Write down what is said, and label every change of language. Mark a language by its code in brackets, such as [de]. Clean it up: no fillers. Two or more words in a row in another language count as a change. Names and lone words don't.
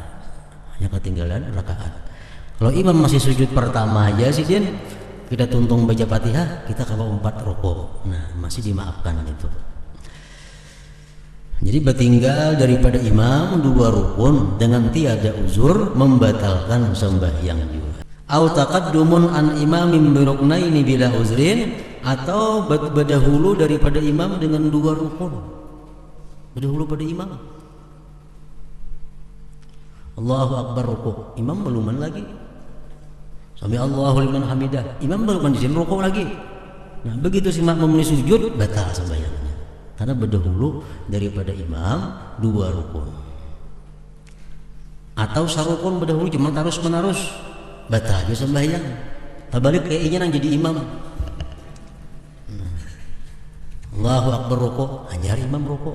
[bjn] Hanya ketinggalan rakaat. Kalau imam masih sujud pertama aja sih Din, kita tuntung baca Fatihah, kita kalau 4 rukuk, nah masih dimaafkan itu. Jadi bertinggal daripada imam 2 rukun dengan tiada uzur membatalkan sembahyang juga. [ar] أو تقدم عن إمام بركنين بلا عذر, [bjn] atau berdahulu daripada imam dengan 2 rukun. Berdahulu pada imam. [ar] الله أكبر [bjn] rukuk, imam beluman lagi. [ar] سمع الله لمن حمده, [bjn] imam baru di sini rukuk lagi. Nah, begitu si makmum ini sujud, batal sembahyangnya. Karena berdahulu daripada imam 2 rukun. Atau sarukun berdahulu cuma terus menerus, batal juga sembahyang. Tabalik kayaknya nang jadi imam. Nah, [ar] الله أكبر [bjn] rukuk, hanya imam rukuk.